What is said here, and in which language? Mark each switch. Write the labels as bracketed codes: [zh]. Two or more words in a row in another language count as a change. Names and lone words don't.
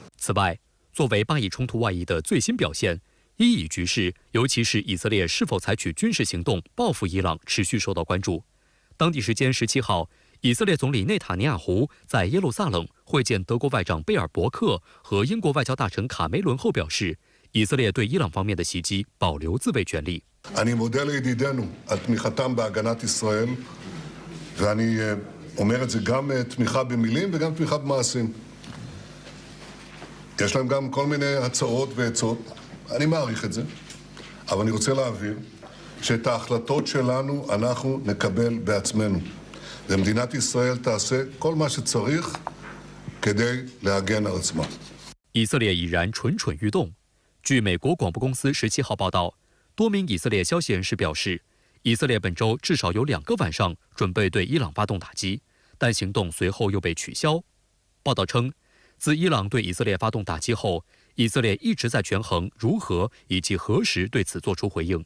[zh] 此外，作为巴以冲突外溢的最新表现，伊以局势，尤其是以色列是否采取军事行动报复伊朗，持续受到关注。当地时间17号，以色列总理内塔尼亚胡在耶路撒冷会见德国外长贝尔伯克和英国外交大臣卡梅伦后表示，以色列对伊朗方面的袭击保留自卫权利。 [he] אני מודה לידידינו על תמיכתם בהגנת ישראל, ואני אומר את זה גם תמיכה במילים וגם תמיכה במעשים. יש להם גם כל מיני הצעות ועצות, אני מעריך את זה, אבל אני רוצה להבהיר שאת ההחלטות שלנו אנחנו נקבל בעצמנו. ומדינת ישראל תעשה כל מה שצריך כדי להגן על עצמה. [zh] 以色列已然蠢蠢欲动。据美国广播公司17号报道，多名以色列消息人士表示，以色列本周至少有2个晚上准备对伊朗发动打击，但行动随后又被取消。报道称，自伊朗对以色列发动打击后，以色列一直在权衡如何以及何时对此作出回应。